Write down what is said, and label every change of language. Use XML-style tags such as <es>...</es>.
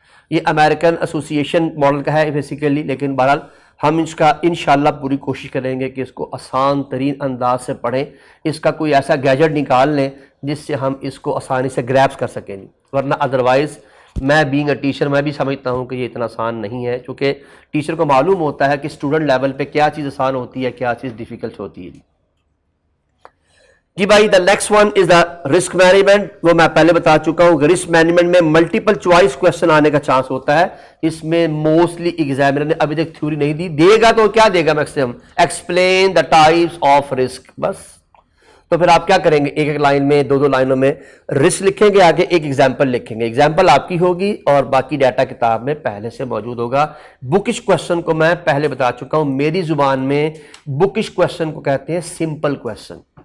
<ur>یہ امریکن ایسوسی ایشن ماڈل کا ہے بیسیکلی، لیکن بہرحال ہم اس کا انشاءاللہ پوری کوشش کریں گے کہ اس کو آسان ترین انداز سے پڑھیں. اس کا کوئی ایسا گیجٹ نکال لیں جس سے ہم اس کو آسانی سے گریپس کر سکیں، ورنہ</ur> <en>otherwise میں being a teacher</en> <ur>میں بھی سمجھتا ہوں کہ یہ اتنا آسان نہیں ہے، کیونکہ ٹیچر کو معلوم ہوتا ہے کہ اسٹوڈنٹ لیول پہ کیا چیز آسان ہوتی ہے، کیا چیز ڈیفیکلٹ ہوتی ہے.</ur> <en>جی بھائی the next one is the risk management.</en> <ur>وہ میں پہلے بتا چکا ہوں کہ رسک مینجمنٹ میں ملٹیپل چوائس کوشچن آنے کا چانس ہوتا ہے. اس میں موسٹلی ایگزامینر نے ابھی تک تھیوری نہیں دی، دے گا تو کیا دے گا maximum,</ur> <en>explain the types of risk,</en> <ur>بس. تو پھر آپ کیا کریں گے، ایک ایک لائن میں 2 لائنوں میں رسک لکھیں گے، آگے ایک ایگزامپل لکھیں گے. ایگزامپل آپ کی ہوگی اور باقی ڈیٹا کتاب میں پہلے سے موجود ہوگا. بکش کوشچن کو میں پہلے بتا چکا ہوں، میری زبان میں بکش کوشچن کو کہتے ہیں سمپل کوشچن.</ur>